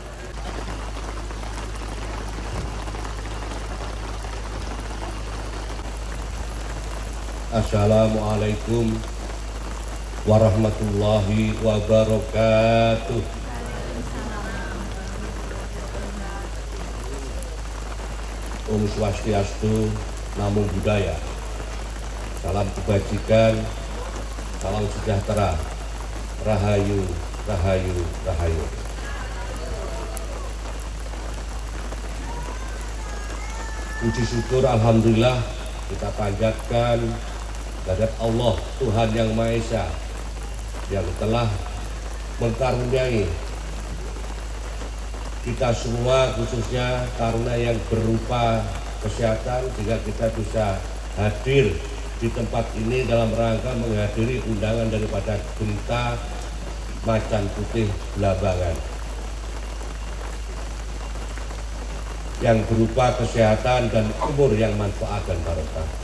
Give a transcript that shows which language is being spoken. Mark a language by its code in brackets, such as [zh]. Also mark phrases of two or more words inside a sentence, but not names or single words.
[ar] السلام عليكم ورحمة الله وبركاته. [ban] Om Swastiastu, [pi] Namo Buddhaya. [id] Salam kebajikan, salam sejahtera. Rahayu, rahayu, rahayu. Puji syukur alhamdulillah kita panjatkan kehadirat Allah Tuhan Yang Maha Esa yang telah mengkaruniai kita semua, khususnya karunia yang berupa kesehatan, sehingga kita bisa hadir di tempat ini dalam rangka menghadiri undangan daripada Gentah Macan Putih Blambangan yang berupa kesehatan dan umur yang manfaat dan barokah.